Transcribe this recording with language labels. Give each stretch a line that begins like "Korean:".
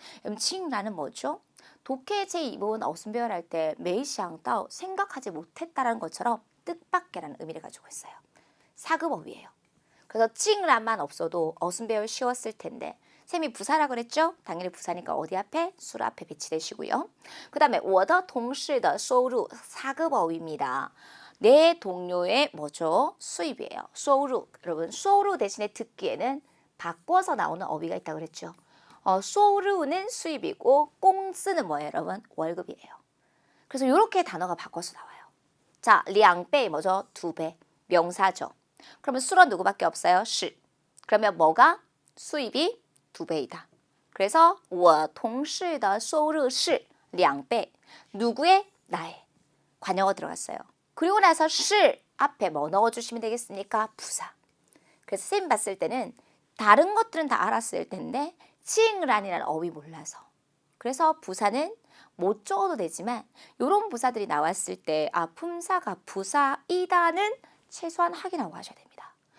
Korean: 그럼 竟然은 뭐죠? 독해 제2본 어순배열 할 때 메이샹따오 생각하지 못했다라는 것처럼 뜻밖에라는 의미를 가지고 있어요. 사급어휘예요. 그래서 竟然만 없어도 어순배열 쉬웠을 텐데 쌤이 부사라 그랬죠? 당연히 부사니까 어디 앞에? 술 앞에 배치되시고요. 그 다음에
Chinese: 我的同事的收入
Korean: 사급어휘입니다. 내 동료의 뭐죠? 수입이에요. 收入. 여러분 收入 대신에 듣기에는 바꿔서 나오는 어휘가 있다고 그랬죠. 收入는 수입이고 工资는 뭐예요, 여러분? 월급이에요. 그래서 이렇게 단어가 바꿔서 나와요. 자, 2倍 뭐죠? 2배. 명사죠. 그러면 수는 누구밖에 없어요? 是.그러면 뭐가? 수입이 2배이다. 그래서
Chinese: 我同事的收入是2倍.
Korean: 누구의? 나의. 관용어 들어갔어요. 그리고 나서 是 앞에 뭐 넣어주시면 되겠습니까? 부사. 그래서 쌤 봤을 때는 다른 것들은 다 알았을 텐데 竟然이라는 어휘 몰라서. 그래서 부사는 못 적어도 되지만 이런 부사들이 나왔을 때 품사가 부사이다는 최소한 확인하고 하셔야 됩니다.